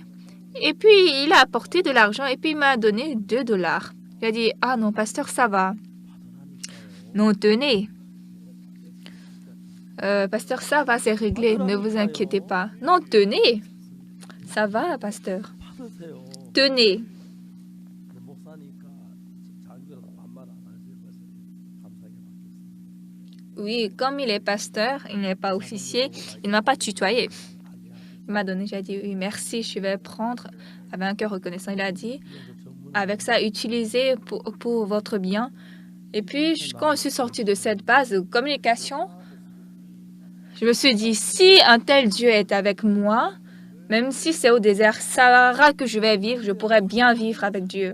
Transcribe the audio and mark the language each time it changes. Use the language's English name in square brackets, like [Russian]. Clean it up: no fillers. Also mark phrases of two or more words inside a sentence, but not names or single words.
[French] Et puis, il a apporté de l'argent et puis il m'a donné $2. J'ai dit, ah non, pasteur, ça va. Non, tenez. Pasteur, ça va, c'est réglé, ne vous inquiétez pas. Non, tenez. Ça va, pasteur. [Korean] 받으세요. [French] Tenez. [Korean] 근데 목사니까 장교라서 반말 안 하지. 그래서 감사하게 받겠습니다. [French] Oui, comme il est pasteur, il n'est pas officier, il ne m'a pas tutoyé. Il m'a donné, j'ai dit, oui, merci, je vais prendre avec un cœur reconnaissant. Il a dit, avec ça, utilisez pour votre bien. Et puis, quand je suis sortie de cette base de communication, je me suis dit, si un tel Dieu est avec moi, même si c'est au désert Sahara que je vais vivre, je pourrais bien vivre avec Dieu.